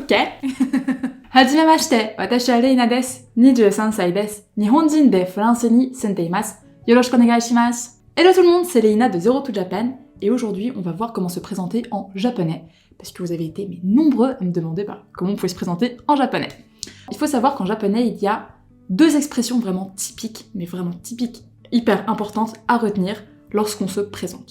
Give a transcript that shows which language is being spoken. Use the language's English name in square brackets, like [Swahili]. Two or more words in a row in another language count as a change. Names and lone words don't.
[Japanese] OK はじめまして、私はレイナです。23歳です。日本人でフランスに住んでいます。よろしくお願いします。 [French] Hello tout le monde, c'est Leïna de Zero to Japan. Et aujourd'hui, on va voir comment se présenter en japonais. Parce que vous avez été nombreux à me demander comment on pouvait se présenter en japonais. Il faut savoir qu'en japonais, il y a deux expressions vraiment typiques, hyper importantes à retenir lorsqu'on se présente.